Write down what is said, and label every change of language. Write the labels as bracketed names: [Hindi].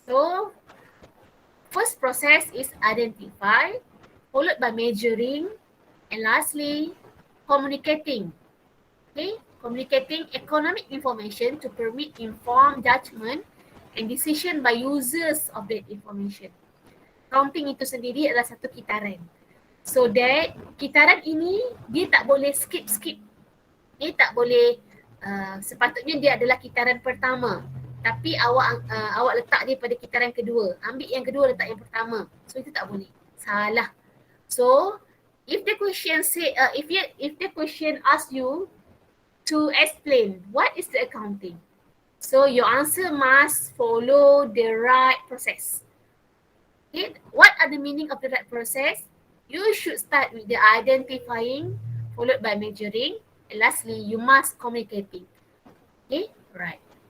[English] So, first process is identify, followed by measuring, and lastly, communicating. Okay, communicating economic information to permit informed judgment and decision by users of that information. [Malay] Accounting itu sendiri adalah satu kitaran. So that kitaran ini dia tak boleh skip. Dia tak boleh sepatutnya dia adalah kitaran pertama. Tapi awak letak dia pada kitaran kedua. Ambil yang kedua, letak yang pertama. So itu tak boleh. Salah. [English] So if the question say if the question asks you to explain what is the accounting, so your answer must follow the right process. Okay, what are the meaning of the right process? You should start with the identifying, followed by measuring, and lastly you must communicating. Okay, right.